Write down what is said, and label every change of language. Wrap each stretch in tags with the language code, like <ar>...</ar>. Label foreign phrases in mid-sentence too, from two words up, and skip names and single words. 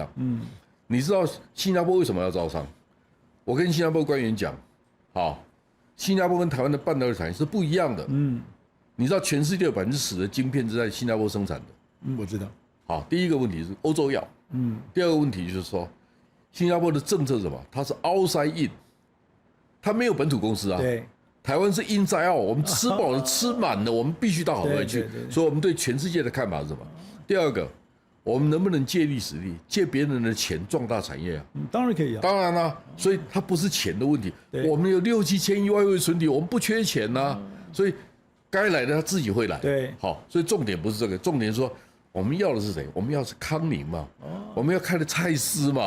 <zh>你知道新加坡為什麼要招商？我跟新加坡官員講，好。新加坡跟台灣的半導體產業是不一樣的。你知道全世界有10%的晶片是在新加坡生產的。我知道。好，第一個問題是歐洲要。第二個問題就是說，新加坡的政策是什麼？它是</zh> <en>outside in，</en> <zh>它沒有本土公司啊。對。台灣是</zh> <en>inside out，</en> <zh>我們吃飽了吃滿了，我們必須到海外去。所以我們對全世界的看法是什麼？第二個，我們能不能借力使力，借別人的錢壯大產業啊？當然可以啊。當然啦，所以它不是錢的問題。我們有6、7千億外匯存底，我們不缺錢吶。所以該來的他自己會來。對，好，所以重點不是這個，重點是說我們要的是誰？我們要的是康寧嘛，我們要開的蔡司嘛。</zh>